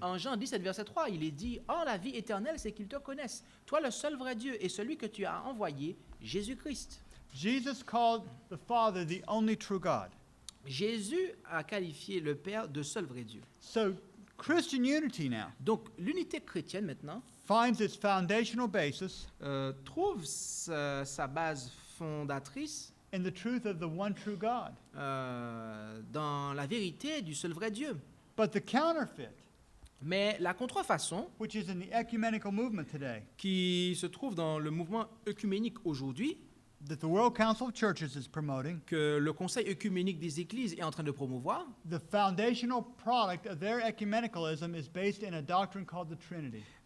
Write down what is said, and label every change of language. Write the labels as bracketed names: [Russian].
[French] En Jean 17, verset 3, il est dit « Or, la vie éternelle, c'est qu'ils te connaissent, toi le seul vrai Dieu, et celui que tu as envoyé, Jésus-Christ. » [English] Jesus called the Father the only true God. [French] Jésus a qualifié le Père de seul vrai Dieu. [English] So, Christian unity now [French] Donc, l'unité chrétienne, maintenant, [English] finds its foundational basis [French] trouve sa base fondatrice [English] in the truth of the one true God. [French] dans la vérité du seul vrai Dieu. [English] But the counterfeit, [French] Mais la contrefaçon, [English] which is in the ecumenical movement today, [French] qui se trouve dans le mouvement œcuménique aujourd'hui, [English] that the World Council of Churches is promoting, [French] que le Conseil œcuménique des Églises est en train de promouvoir, [English] the foundational product of their ecumenicalism is based in a doctrine called the Trinity.